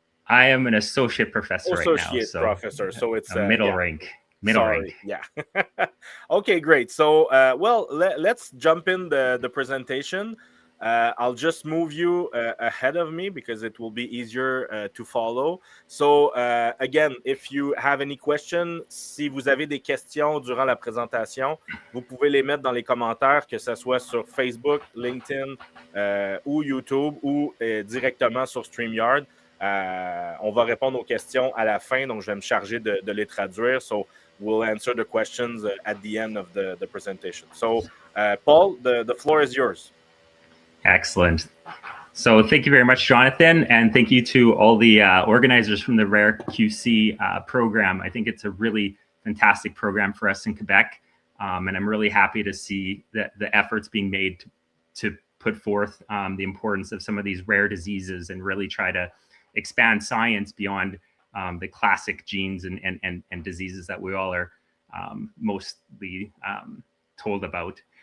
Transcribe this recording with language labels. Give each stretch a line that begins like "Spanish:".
English: I am an associate professor right now. Associate professor, so it's a middle rank. Rank. Yeah. Okay, great. So, let's jump in the presentation. I'll just move you ahead of me because it will be easier to follow. So, again, if you have any questions,
French: si vous avez des questions durant la présentation, vous pouvez les mettre dans les commentaires, que ce soit sur Facebook, LinkedIn ou YouTube ou directement sur StreamYard. On va répondre aux questions à la fin, donc je vais me charger de les traduire.
English: So, we'll answer the questions at the end of the presentation. So, Paul, the floor is yours. Excellent. So thank you very much, Jonathan, and thank you to all the organizers from the Rare.qc program. I think it's a really fantastic program for us in Quebec, and I'm really happy to see that the efforts being made to put forth the importance of some of these rare diseases and really try to expand science beyond the classic genes and diseases that we all are mostly told about.